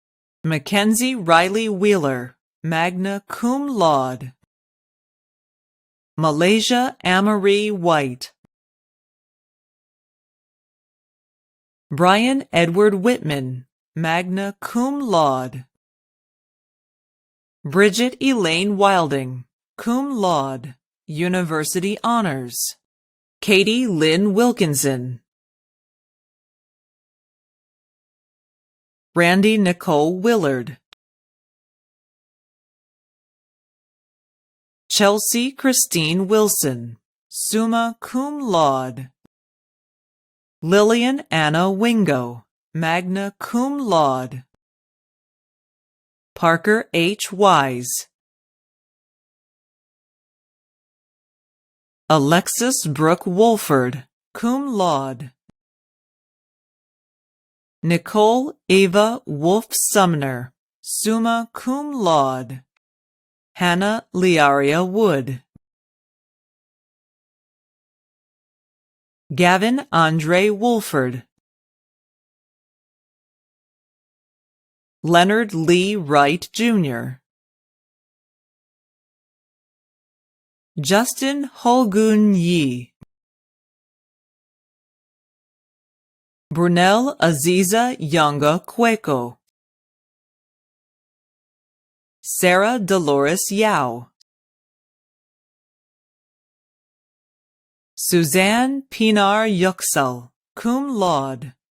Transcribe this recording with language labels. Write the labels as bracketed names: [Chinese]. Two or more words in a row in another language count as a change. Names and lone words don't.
[English] Mackenzie Riley Wheeler, [Latin] magna cum laude. [English] Malaysia Amory White. Brian Edward Whitman, [Latin] magna cum laude. [English] Bridget Elaine Wilding, [Latin] cum laude, [English] University Honors. Katie Lynn Wilkinson. Randy Nicole Willard. Chelsea Christine Wilson, [Latin] summa cum laude. [English] Lillian Anna Wingo, [Latin] magna cum laude. [English] Parker H. Wise. Alexis Brooke Wolford, [Latin] cum laude. [English] Nicole Ava Wolf Sumner, [Latin] summa cum laude. [English] Hannah Liaria Wood. Gavin Andre Wolford. Leonard Lee Wright, Jr. Justin Holgun Yi. Brunel Aziza Yanga Cueco. Sarah Dolores Yao. Suzanne Pinar Yuxel, [Latin] cum laude.